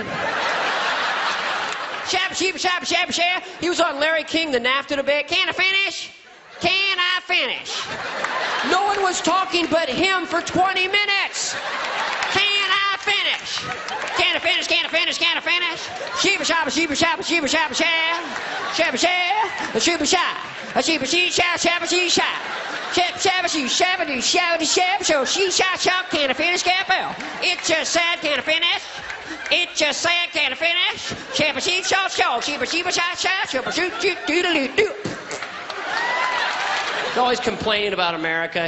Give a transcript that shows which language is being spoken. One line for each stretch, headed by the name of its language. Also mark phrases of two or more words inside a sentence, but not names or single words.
English: Shabba, sheeba, shabba, shabba, shabba. He was on Larry King, the NAFTA debate. Can I finish? Can I finish? No one was talking but him for 20 minutes. Can I finish? Can I finish? Can I finish? Can I finish? Sheeba, shabba, sheeba, shabba, sheeba, shabba, shabba. Shabba, shabba, a sheeba, shabba. A sheeba, she, shabba, shabba, she, shabba. Shabba, shabba, she, shabba, do, shabba, do, shabba, so she, shabba, shabba. Can I finish? Can I finish? It's just sad. Can I finish? It just said, can I finish? Shabba sheep shop show, sheeba sheeba shop shop, shabba shoot shoot doodle doo. Always complaining about America.